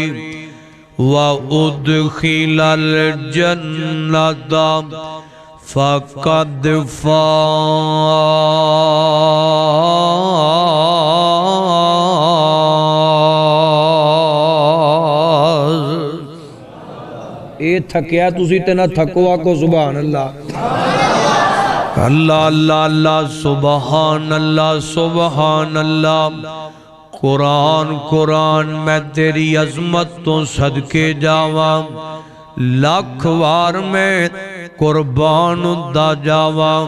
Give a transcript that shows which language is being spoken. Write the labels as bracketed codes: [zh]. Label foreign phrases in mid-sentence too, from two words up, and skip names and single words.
[ar] وَأُدْخِلَ الْجَنَّةَ فَقَدْ فاز. [pa] اے تھکیا تسی تے نہ تھکو آکو [ar] سبحان اللہ. اللہ اللہ اللہ سبحان اللہ سبحان اللہ. [pa] قرآن قرآن میں تیری عظمت تو صدقے جاواں، لاکھ وار میں قربان دا جاواں.